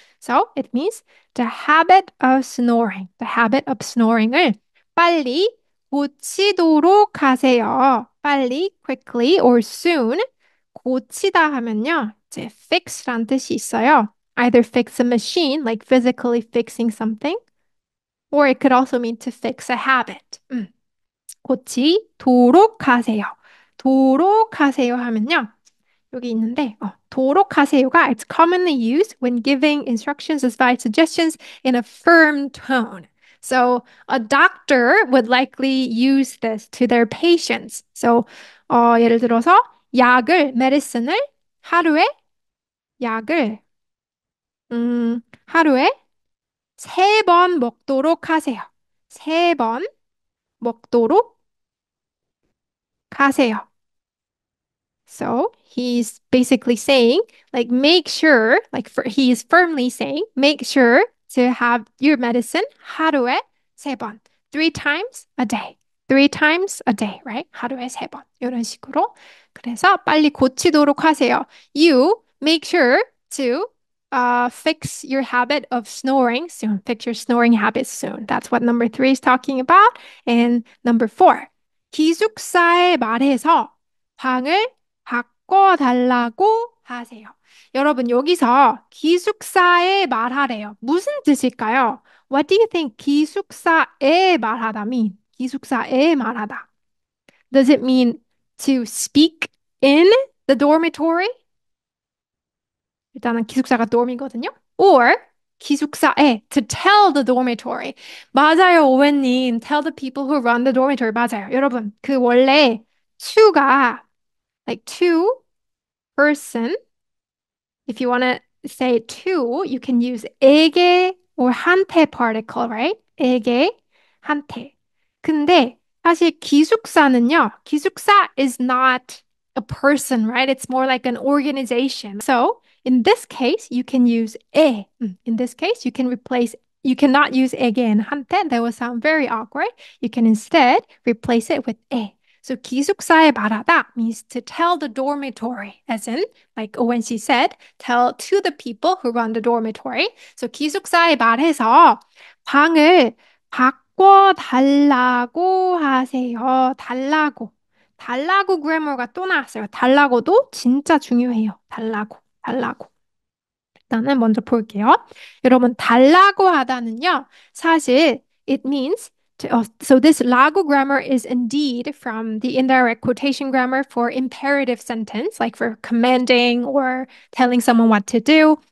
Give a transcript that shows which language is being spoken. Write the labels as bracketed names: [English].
[English] So it means the habit of snoring. The habit of snoring을 [Korean] 빨리 고치도록 하세요. 빨리, quickly or soon 고치다 하면요. 이제 fix란 뜻이 있어요. [English] Either fix a machine, like physically fixing something, or it could also mean to fix a habit. [Korean] 고치도록 하세요. 도록 하세요 하면요. 여기 있는데, [English] 도록 하세요가 it's commonly used when giving instructions as by suggestions in a firm tone. So a doctor would likely use this to their patients. [Korean] So 예를 들어서 medicine을 하루에 약을 하루에 3번 먹도록 하세요. 3번 먹도록 하세요. [English] So he's basically saying, like, make sure, he is firmly saying, make sure to have your medicine [Korean] 하루에 3번, [English] 3 times a day. 3 times a day, right? [Korean] 하루에 3번. 이런 식으로. 그래서 빨리 고치도록 하세요. [English] You make sure to fix your habit of snoring soon. Fix your snoring habit soon. That's what number 3 is talking about. And number 4, [Korean] 기숙사에 말해서 방을 바꿔달라고 하세요. 여러분, 여기서 기숙사에 말하래요. 무슨 뜻일까요? [English] What do you think 기숙사에 말하다 mean? [Korean] 기숙사에 말하다. [English] Does it mean to speak in the dormitory? [Korean] 일단은 기숙사가 dorm이거든요. [English] Or 기숙사에 to tell the dormitory. [Korean] 맞아요, 오웬님. [English] Tell the people who run the dormitory. [Korean] 맞아요. 여러분, 그 원래 [English] to가 like two person. If you want to say to, you can use 에게 or 한테 particle, right? [Korean] 에게, 한테. 근데 사실 기숙사는요, [English] 기숙사 is not a person, right? It's more like an organization. So in this case, you can use 에. In this case, you cannot use 에게 and 한테. That will sound very awkward. You can instead replace it with 에. So 기숙사에 말하다 means to tell the dormitory, as in, like when she said, tell to the people who run the dormitory. [Korean] So 기숙사에 말해서 방을 바꿔달라고 하세요. 달라고 그래머가 또 나왔어요. 달라고도 진짜 중요해요. 달라고. 일단은 먼저 볼게요. 여러분, 달라고 하다는요, 사실 [English] it means so this 라고 grammar is indeed from the indirect quotation grammar for imperative sentence, like for commanding or telling someone what to do.